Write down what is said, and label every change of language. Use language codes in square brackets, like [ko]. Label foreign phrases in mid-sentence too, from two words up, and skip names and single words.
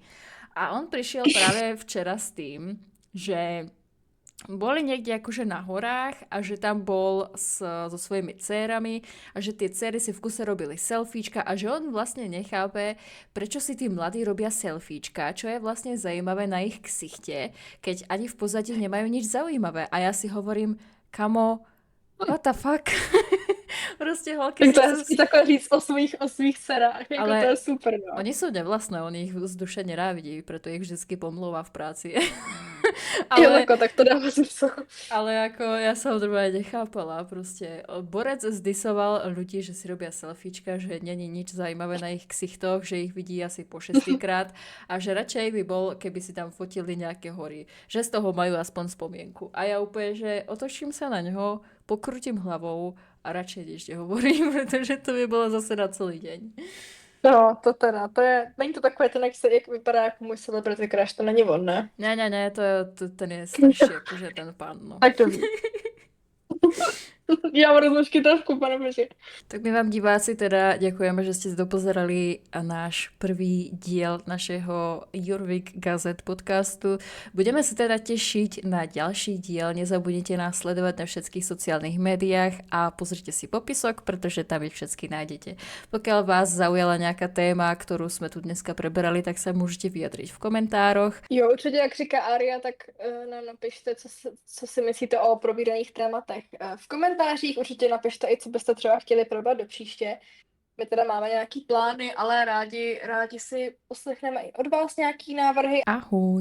[sk] A on prišiel práve včera s tým, že boli niekde akože na horách a že tam bol so svojimi dcérami a že tie dcéry si v kuse robili selfiečka a že on vlastne nechápe, prečo si tí mladí robia selfiečka, čo je vlastne zaujímavé na ich ksichte, keď ani v pozadí nemajú nič zaujímavé. A ja si hovorím, kamo, [en] what the fuck? [cs] Prostě holky... Tak to je hezky takhle říct o svých dcerách, jako Ale to je super, no. [sk] Oni sú nevlastné, on ich z duše nenávidí, preto ich vždycky pomlouvá v práci. [cs] Jo, tak to dává smysl. [sk] Ale ako ja sa ho normálne nechápala, proste Borec zdisoval ľudí, že si robia selfiečka, že není nič zaujímavé na ich ksichtoch, že ich vidí asi po 6-krát a že radšej by bol, keby si tam fotili nejaké hory, že z toho majú aspoň spomienku. A ja úplne, že otočím sa na ňoho, pokrutím hlavou a radšej nič nehovorím, pretože to by bolo zase na celý deň. [cs] No, to teda, není to takové ten, jak vypadá jako můj [en] celebrity crush, [cs] to není on, ne? Ne, ten je starší, jakože ten pán, no. Tak to ví. [sk] Ja mám rozložky trošku, pane Bože. Tak my vám diváci teda ďakujeme, že ste dopozerali náš prvý diel našeho Jorvik Gazet podcastu. Budeme sa teda tešiť na ďalší diel. Nezabudnite nás sledovať na všetkých sociálnych médiách a pozrite si popisok, pretože tam ich všetky nájdete. Pokiaľ vás zaujala nejaká téma, ktorú sme tu dneska preberali, tak sa môžete vyjadriť v komentároch. [cs] Jo, určitě, jak říká Aria, tak nám napište, co si myslíte o probíraných tématech v komentářích. Určitě napište i, co byste třeba chtěli probrat do příště. My teda máme nějaký plány, ale rádi si poslechneme i od vás nějaký návrhy.